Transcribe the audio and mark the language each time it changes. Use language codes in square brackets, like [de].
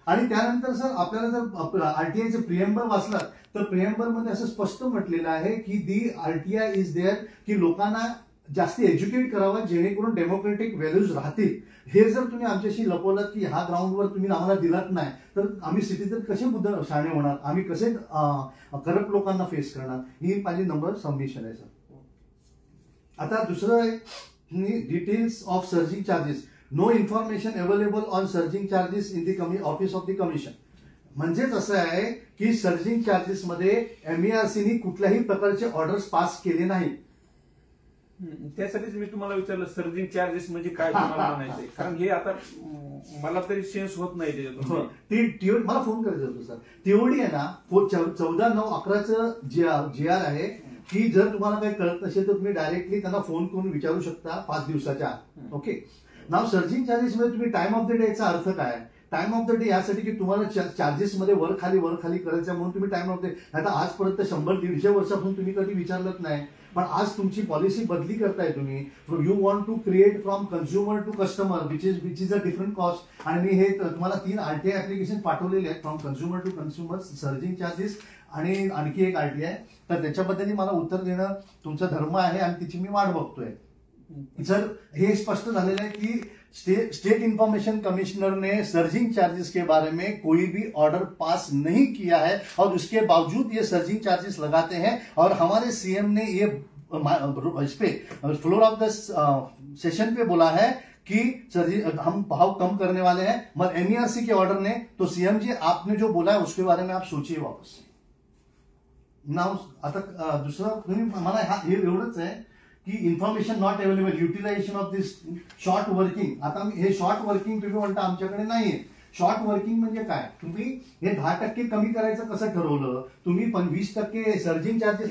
[mr] आणि त्यानंतर सर आपल्याला जर आरटीआयचं प्रिएम्बल वाचलं तर प्रिएम्बल मध्ये असं स्पष्ट म्हटलेलं आहे की [en] the RTI is there [mr] की लोकांना जास्ती एज्युकेट करावं जेणेकरून डेमोक्रेटिक व्हॅल्यूज राहतील. हे जर तुम्ही आमच्याशी लपवलं की ह्या ग्राउंडवर तुम्ही आम्हाला दिलात नाही तर आम्ही सिटीजन कसे बुद्ध शाणे होणार, आम्ही कसे करप्ट लोकांना फेस करणार. ही माझी नंबर सबमिशन आहे सर. आता दुसरं आहे details of surging charges. [en] No information available on surging charges in the office of the commission. [mr] म्हणजेच असं आहे की सर्जिंग चार्जेस मध्ये MERCनी कुठल्याही प्रकारचे ऑर्डर्स पास केले नाहीत. त्यासाठीच मी तुम्हाला विचारलं सर्जिंग चार्जेस म्हणजे काय तुम्हाला म्हणायचंय, कारण हे आता मला तरी सेन्स होत नाही त्याच्यातून. ती मला फोन करायचं होतं सर. तेवढी आहे ना 14/9/11चं GR आहे की जर तुम्हाला काही कळत नसेल तर तुम्ही डायरेक्टली त्यांना फोन करून विचारू शकता 5 दिवसाच्या आत. ओके. नाव सर्जिंग चार्जेस मध्ये तुम्ही टाइम ऑफ द डे चा अर्थ काय, टाइम ऑफ द डे यासाठी की तुम्हाला चार्जेस मध्ये वर खाली करायचं म्हणून तुम्ही टाइम ऑफ डे. आता आजपर्यंत 100-150 वर्षापासून तुम्ही कधी विचारलंच नाही, पण आज तुमची पॉलिसी बदली करताय तुम्ही. [en] You want to create from consumer to customer which is a different cost. [mr] आणि मी हे तुम्हाला 3 आरटीआय ऍप्लिकेशन पाठवलेले आहेत, [en] from consumer to consumer, [mr] surging charges आणि आणखी एक आरटीआय. तर त्याच्याबद्दल मला उत्तर देणं तुमचा धर्म आहे आणि तिची मी वाट बघतोय. [hi] जर हे स्पष्ट झालेलं आहे की स्टेट इंफॉर्मेशन कमिश्नर ने सर्जिंग चार्जेस के बारे में कोई भी ऑर्डर पास नहीं किया है और उसके बावजूद ये सर्जिंग चार्जेस लगाते हैं. और हमारे सीएम ने ये इस पे फ्लोर ऑफ द सेशन पे बोला है कि हम भाव कम करने वाले हैं. मगर MERC के ऑर्डर ने तो सीएम जी आपने जो बोला है उसके बारे में आप सोचिए वापस. [mr] नाव आता दुसरं तुम्ही मला हे एवढंच आहे की [en] Information not available, utilization of this short working. [mr] आता हे शॉर्ट वर्किंग तुम्ही म्हणता आमच्याकडे नाहीये. शॉर्ट वर्किंग म्हणजे काय, तुम्ही हे 10% कमी करायचं कसं ठरवलं, तुम्ही 20% सर्जिंग चार्जेस